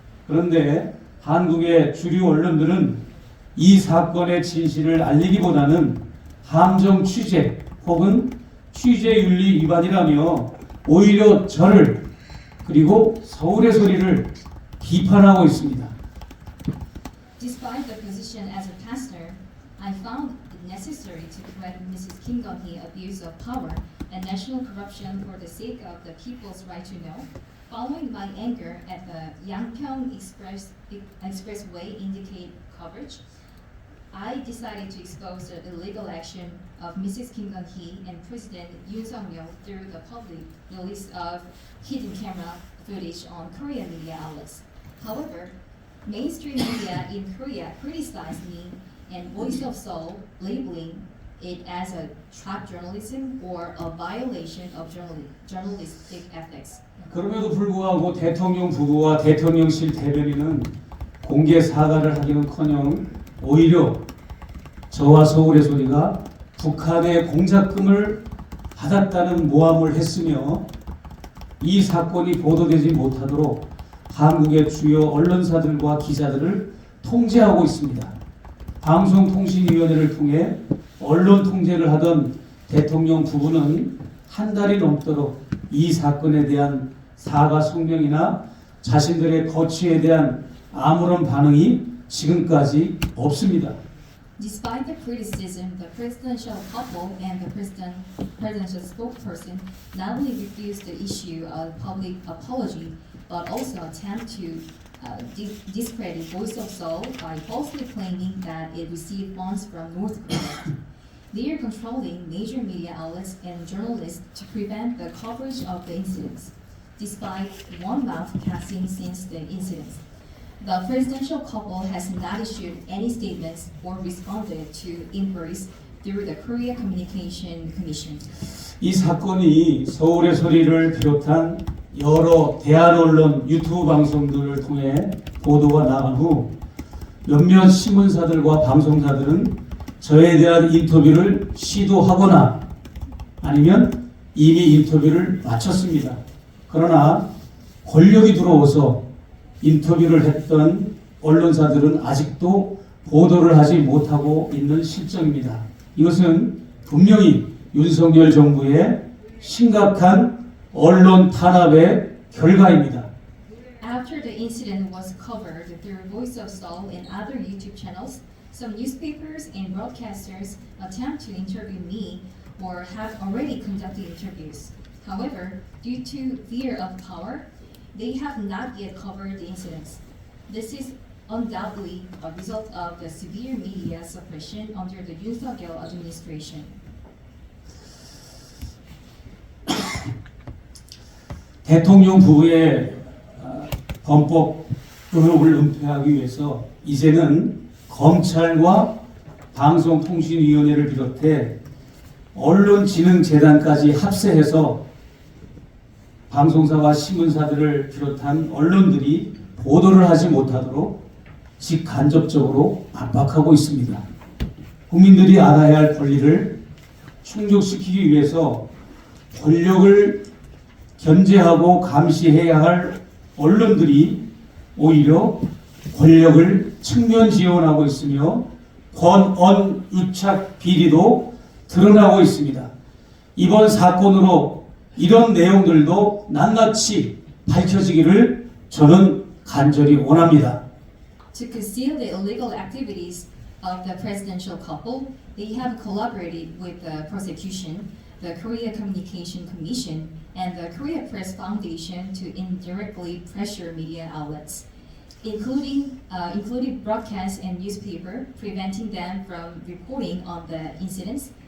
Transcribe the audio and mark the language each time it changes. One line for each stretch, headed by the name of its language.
Korean: 그런데 한국의 주류 언론들은 이 사건의 진실을 알리기보다는 함정 취재 혹은 취재윤리 위반이라며 오히려 저를 그리고 서울의 소리를 비판하고 있습니다.
English: Despite the position as a pastor, I found it necessary to correct Mrs. Kim Gun-hee abuse of power and national corruption for the sake of the people's right to know. Following my anger at the Yangpyeong Expressway indicate coverage, I decided to expose the illegal action of Mrs. Kim Gun-hee and President Yoon Suk-yeol through the public release of hidden camera footage on Korean media outlets. However, mainstream media in Korea criticized me and Voice of Seoul, labeling it as a trap journalism or a violation of journalistic ethics.
Korean: 그럼에도 불구하고 대통령 부부와 대통령실 대변인은 공개 사과를 하기는커녕 오히려 저와 서울의 소리가 북한의 공작금을 받았다는 모함을 했으며 이 사건이 보도되지 못하도록 한국의 주요 언론사들과 기자들을 통제하고 있습니다. 방송통신위원회를 통해 언론 통제를 하던 대통령 부부는 한 달이 넘도록 이 사건에 대한 사과 성명이나 자신들의 거취에 대한 아무런 반응이 지금까지 없습니다.
English: Despite the criticism, the presidential couple and the presidential spokesperson not only refused to issue a public apology, but also attempt to discredit Voice of Seoul by falsely claiming that it received funds from North Korea. They are controlling major media outlets and journalists to prevent the coverage of the incidents, despite one mouth casting since the incidents. The presidential couple has not issued any statements or responded to inquiries through the Korea Communication Commission.
Korean: 이 사건이 서울의 소리를 비롯한 여러 대한 언론 유튜브 방송들을 통해 보도가 나간 후 몇몇 신문사들과 방송사들은 저에 대한 인터뷰를 시도하거나 아니면 이미 인터뷰를 마쳤습니다. 그러나 권력이 들어와서 인터뷰를 했던 언론사들은 아직도 보도를 하지 못하고 있는 실정입니다. 이것은 분명히 윤석열 정부의 심각한 언론 탄압의 결과입니다.
English: After the incident was covered through Voice of Seoul and other YouTube channels, some newspapers and broadcasters attempt to interview me or have already conducted interviews. However, due to fear of power, they have not yet covered the incidents. This is undoubtedly a result of the severe media suppression under the Yoon Suk-yeol administration.
Korean: 대통령 부부의 범법 의혹을 은폐하기 위해서 이제는 검찰과 방송통신위원회를 비롯해 언론진흥재단까지 합세해서 방송사와 신문사들을 비롯한 언론들이 보도를 하지 못하도록 직간접적으로 압박하고 있습니다. 국민들이 알아야 할 권리를 충족시키기 위해서 권력을 견제하고 감시해야 할 언론들이 오히려 권력을 측면 지원하고 있으며 권언 유착 비리도 드러나고 있습니다. 이번 사건으로 이런 내용들도 낱낱이 밝혀지기를 저는 간절히 원합니다.
English: To conceal the illegal activities of the presidential couple, they have collaborated with the prosecution, the Korea Communication Commission, and the Korea Press Foundation to indirectly pressure media outlets, including broadcast and newspaper, preventing them from reporting on the incidents.